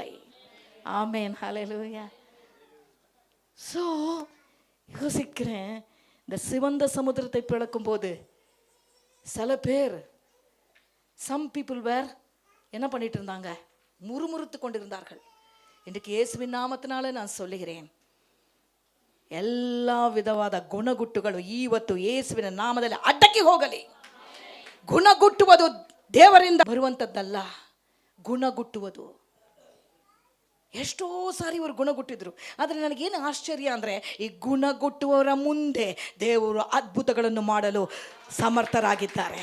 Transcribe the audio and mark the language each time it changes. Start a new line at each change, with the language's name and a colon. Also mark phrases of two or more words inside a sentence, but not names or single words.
Tamil: ஆமென், ஹல்லேலூயா. ஸோ யோசிக்கிறேன், இந்த சிவந்த சமுத்திரத்தை பிளக்கும் போது சில பேர்
English: some people were
Tamil: என்ன பண்ணிட்டு இருந்தாங்க, முறுமுறுத்து கொண்டிருந்தார்கள். இன்றைக்கு இயேசுவின் நாமத்தினால நான் சொல்லுகிறேன்,
Kannada: ಎಲ್ಲ ವಿಧವಾದ ಗುಣಗುಟ್ಟುಗಳು ಇವತ್ತು ಯೇಸುವಿನ ನಾಮದಲ್ಲಿ ಅಡ್ಡಕ್ಕೆ ಹೋಗಲಿ. ಗುಣಗುಟ್ಟುವುದು ದೇವರಿಂದ ಬರುವಂಥದ್ದಲ್ಲ, ಗುಣಗುಟ್ಟುವುದು. ಎಷ್ಟೋ ಸಾರಿ ಇವರು ಗುಣಗುಟ್ಟಿದ್ರು. ಆದರೆ ನನಗೇನು ಆಶ್ಚರ್ಯ ಅಂದರೆ, ಈ ಗುಣಗುಟ್ಟುವವರ ಮುಂದೆ ದೇವರು ಅದ್ಭುತಗಳನ್ನು ಮಾಡಲು ಸಮರ್ಥರಾಗಿದ್ದಾರೆ.